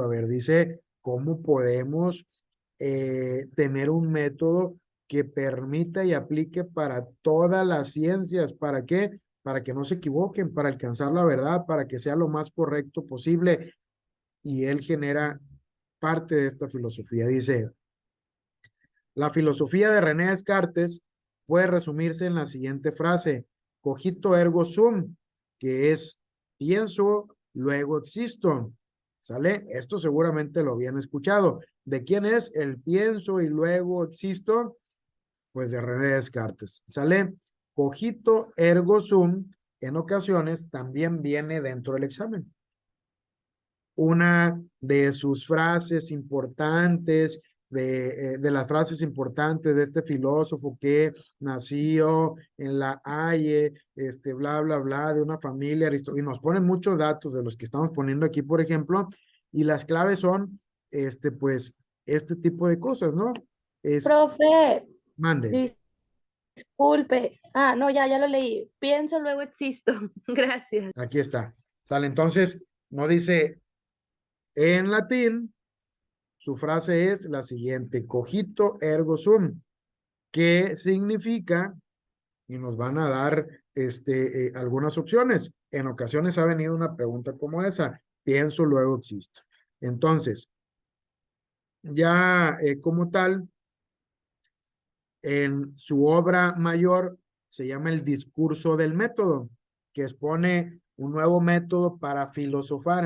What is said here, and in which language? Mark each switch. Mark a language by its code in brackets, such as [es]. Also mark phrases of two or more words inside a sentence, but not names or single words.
[es] A ver, dice, ¿cómo podemos tener un método que permita y aplique para todas las ciencias? ¿Para qué? Para que no se equivoquen, para alcanzar la verdad, para que sea lo más correcto posible. Y él genera parte de esta filosofía. Dice, la filosofía de René Descartes puede resumirse en la siguiente frase: [la] cogito ergo sum, [es] que es pienso, luego existo. ¿Sale? Esto seguramente lo habían escuchado. ¿De quién es el pienso y luego existo? Pues de René Descartes. ¿Sale? [la] Cogito ergo sum [es] en ocasiones también viene dentro del examen. Una de sus frases importantes, de las frases importantes de este filósofo que nació en la Haye, bla, bla, bla, de una familia y nos ponen muchos datos de los que estamos poniendo aquí, por ejemplo, y las claves son, pues, este tipo de cosas, ¿no? Profe, Mande, disculpe. Ah, no, ya lo leí. Pienso, luego existo. Gracias. aquí está. Sale, entonces, no dice en latín. Su frase es la siguiente: [la] cogito ergo sum, [es] que significa, y nos van a dar algunas opciones. En ocasiones ha venido una pregunta como esa: pienso, luego existo. Entonces, ya como tal, en su obra mayor se llama El discurso del método, que expone un nuevo método para filosofar.